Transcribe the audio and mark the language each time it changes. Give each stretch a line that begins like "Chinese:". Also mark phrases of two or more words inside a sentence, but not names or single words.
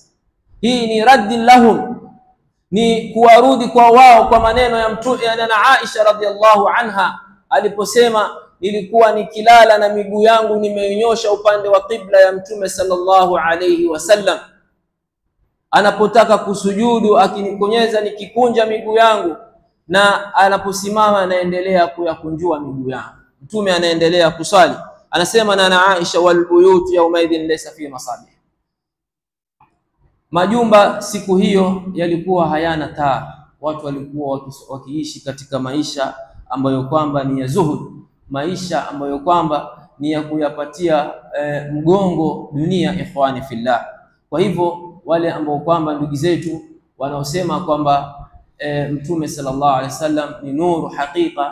Swahili: Hii ni
Arabic: ردا لهم,
Swahili: ni kuwarudi kwa wao kwa maneno ya Mtume na Aisha
Arabic: رضي الله عنها
Swahili: aliposema, nilikuwa nikilala na miguu yangu nimeinyosha upande wa qibla ya Mtume
Arabic: صلى الله عليه وسلم,
Swahili: anapotaka kusujudu akinikonyeza nikikunja miguu yangu, na anaposimama anaendelea kuyakunjua miguu yangu. Mtume anaendelea kusali, anasema na Aisha,
Arabic: والبيوت يومئذ ليس في مصابيح.
Swahili: Majumba siku hiyo yalikuwa hayana taa. Watu walikuwa wakiishi katika maisha ambayo kwamba ni ya zuhud, maisha ambayo kwamba ni ya kuyapatia mgongo dunia,
Arabic: إخواني في الله.
Swahili: Kwa hivyo wale ambao kwamba ndugu zetu wanaosema kwamba Mtume
Arabic: صلى الله عليه وسلم
Swahili: ni nuru haqiqa